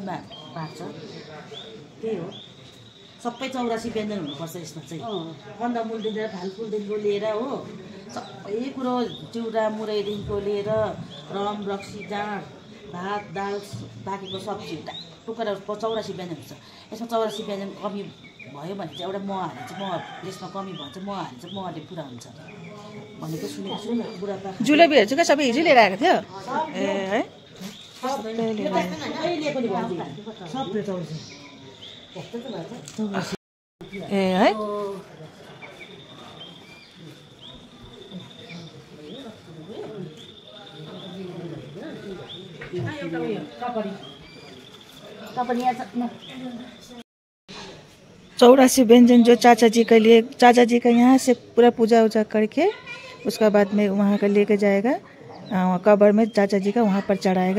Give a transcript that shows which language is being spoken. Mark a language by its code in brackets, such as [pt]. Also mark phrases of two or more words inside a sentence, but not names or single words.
[ne] चाहिँ बाँड्छ त्यही हो सबै 84 व्यञ्जन हुनुपर्छ यसमा चाहिँ कन्दमूलदेखि फालफुलदेखिको लिएर हो सबै कुरो चिउरा मुरैदेखिको लिएर रम रक्सी जाँड भात दाल बाँकीको सब्जी टुक्रा 84 व्यञ्जन हुन्छ यसमा 84 व्यञ्जन कमी भयो भने चाहिँ एउटा मह हाले चाहिँ मह यसमा कमी भयो चाहिँ मह हाले चाहिँ महले पुरा हुन्छ भनेको सुनेको छु बुढापाका जुलेबीहरू चाहिँ सबै हिजो लिएर आएको थियो ए है ए है [hi] चौरासी व्यंजन जो चाचा जी के लिए चाचा जी का यहाँ से पूरा पूजा वूजा करके उसका बाद में वहाँ का लेके जाएगा कब्र में चाचा जी का वहाँ पर चढ़ाएगा।